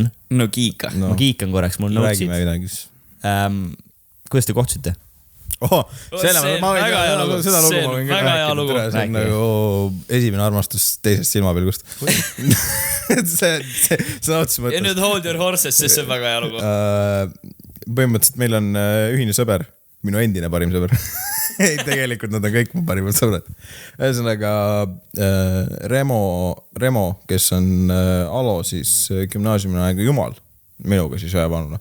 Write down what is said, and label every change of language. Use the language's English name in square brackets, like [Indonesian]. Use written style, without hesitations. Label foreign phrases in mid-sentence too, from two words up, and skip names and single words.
[Estonian] No kiika. Ma kiikan korraks, mul on notes'id. Räägime midagi. Kuidas te kohtusite? Seda lugu ma võin väga hea lugu. See on nagu esimene armastus teisest silmapilgust. Seda otsus mõttes. Ja nüüd [English] hold your horses, [Estonian] sest see on väga hea lugu. Põhimõtteliselt meil on ühine sõber, minu endine parim sõber. Ei, tegelikult nad on kõik mu parimad sõbrad. Ühesõnaga Remo, kes on Alo, siis gümnaasiumil aega jumal, minuga siis ühevanuna.